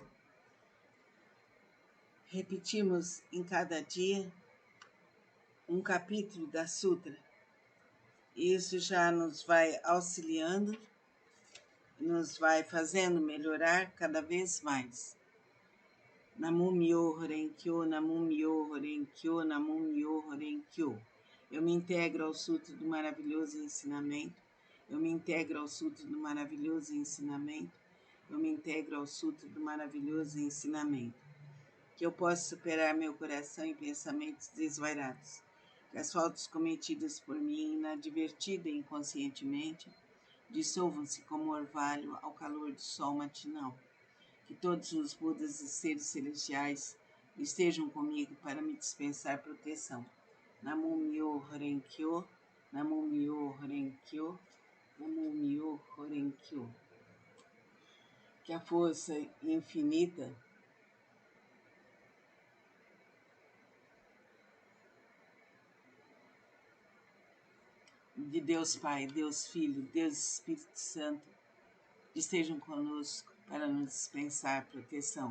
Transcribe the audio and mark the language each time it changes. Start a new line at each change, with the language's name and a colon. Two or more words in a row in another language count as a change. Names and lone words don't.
Portuguese: Repetimos em cada dia um capítulo da Sutra. Isso já nos vai auxiliando, nos vai fazendo melhorar cada vez mais.
Japanese: 南無妙法蓮華経、南無妙法蓮華経、南無妙法蓮華経.
Portuguese: Eu me integro ao Sutra do Maravilhoso Ensinamento. Eu me integro ao Sutra do Maravilhoso Ensinamento. Eu me integro ao Sutra do Maravilhoso Ensinamento. Que eu possa superar meu coração e pensamentos desvairados. Que as faltas cometidas por mim, inadvertida e inconscientemente, dissolvam-se como orvalho ao calor do sol matinal. Que todos os Budas e seres celestiais estejam comigo para me dispensar proteção.
Japanese: 南無妙法蓮華経、南無妙法蓮華経、南無妙法蓮華経.
Portuguese: Que a força infinita de Deus Pai, Deus Filho, Deus Espírito Santo estejam conosco para nos dispensar proteção.